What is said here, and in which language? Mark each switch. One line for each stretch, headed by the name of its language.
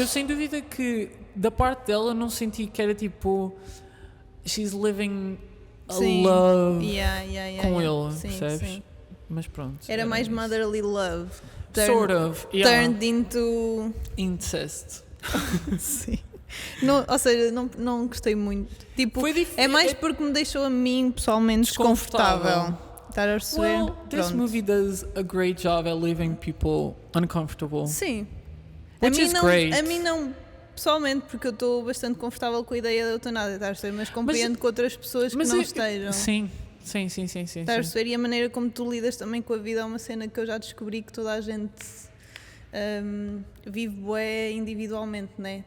Portuguese: Eu sem dúvida que da parte dela não senti que era tipo
English: she's living a love
Portuguese: com ele, percebes? Sim. Mas pronto. Era mais
English: motherly love. Sort of. Turned into... incest.
Portuguese: Sim. Não, ou seja, não gostei muito. Tipo, é mais porque me deixou a mim pessoalmente desconfortável. Estás a perceber?
English: Well, this movie does a great job at leaving people uncomfortable.
Portuguese: Sim.
English: Which is great.
Portuguese: A mim não, pessoalmente, porque eu estou bastante confortável com a ideia da eutanásia, estás a perceber? Mas compreendo que outras pessoas que não estejam. Sim. Estás a perceber? E a maneira como tu lidas também com a vida é uma cena que eu já descobri que toda a gente vive bué individualmente, né?